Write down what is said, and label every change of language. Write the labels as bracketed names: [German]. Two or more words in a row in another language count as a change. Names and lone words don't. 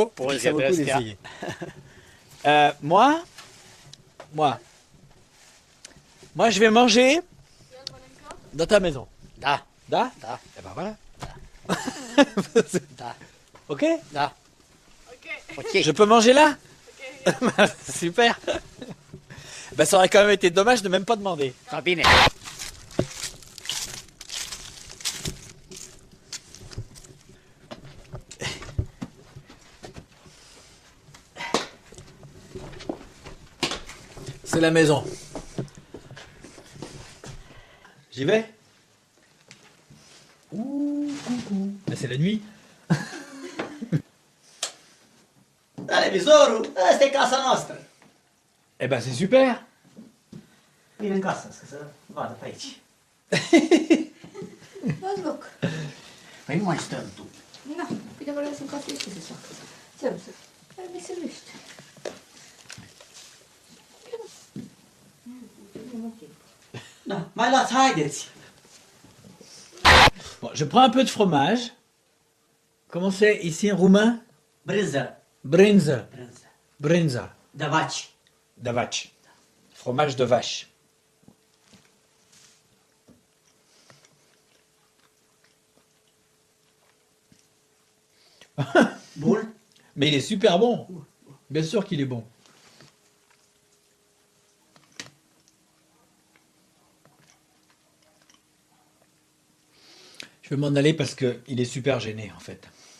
[French] Pour Ça vaut le coup rester, d'essayer. Moi, je vais manger dans ta maison. [Romanian] Da. Da? Da. [French] Eh ben voilà. [Romanian] Da. Ok? Da. [French] Ok. Je peux manger là? Super. Ben, ça aurait quand même été dommage de même pas demander. [Romanian] Da, bine. [French] C'est la maison. J'y vais? Ouh, coucou. Ben, c'est la nuit. [Romanian] Televizorul, ăsta e casa noastră. [French] Eh ben, c'est super. [Romanian] Vine în casă, să vadă pe aici. Dați loc. Păi nu mai stăm tu. Na, bine vă lăsăm ca să se facă. Ce-am să? Hai veselește. Da, mai luați, haideți. [French] Bon, je prends un peu de fromage. Comment c'est ici en roumain? [Romanian] Brânză. Brinza. Brânză. Brinza. De vaci. [French] De vache. Fromage de vache. [Romanian] Bun. [French] Mais il est super bon. Bien sûr qu'il est bon. Je vais m'en aller parce qu'il est super gêné en fait.